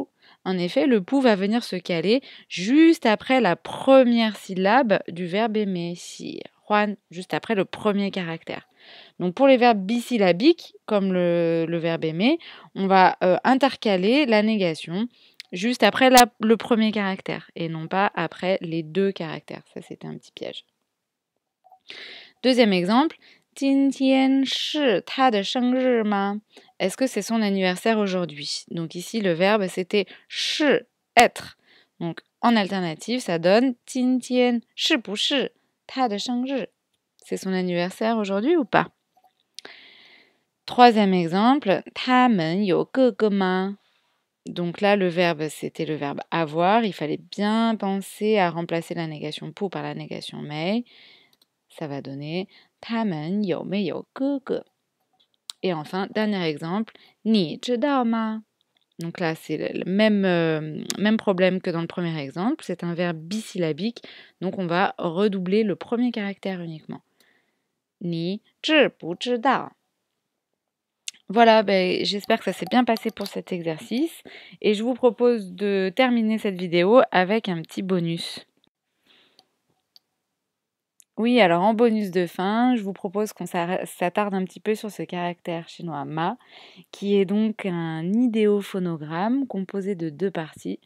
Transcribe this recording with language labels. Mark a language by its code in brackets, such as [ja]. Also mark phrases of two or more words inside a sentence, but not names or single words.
[fr] En effet, le pou va venir se caler juste après la première syllabe du verbe aimer, si huan, juste après le premier caractère. Donc pour les verbes bisyllabiques, comme le verbe aimer, on va intercaler la négation juste après le premier caractère et non pas après les deux caractères. Ça, c'était un petit piège. Deuxième exemple, [zh] 今天是他的生日吗? [fr] Est-ce que c'est son anniversaire aujourd'hui? Donc ici, le verbe, c'était 是, être. Donc en alternative, ça donne [zh] 今天是不是他的生日? [fr] C'est son anniversaire aujourd'hui ou pas? Troisième exemple, [zh] 他们有哥哥吗? [fr] Donc là, le verbe, c'était le verbe avoir. Il fallait bien penser à remplacer la négation pour par la négation mei. Ça va donner [zh] 他们有没有哥哥? [fr] Et enfin, dernier exemple, [zh] 你知道吗? [fr] Donc là, c'est le même problème que dans le premier exemple. C'est un verbe bisyllabique. Donc on va redoubler le premier caractère uniquement. [zh] 你知不知道? [fr] Voilà, j'espère que ça s'est bien passé pour cet exercice. Et je vous propose de terminer cette vidéo avec un petit bonus. Oui, alors en bonus de fin, je vous propose qu'on s'attarde un petit peu sur ce caractère chinois ma, qui est donc un idéophonogramme composé de deux parties.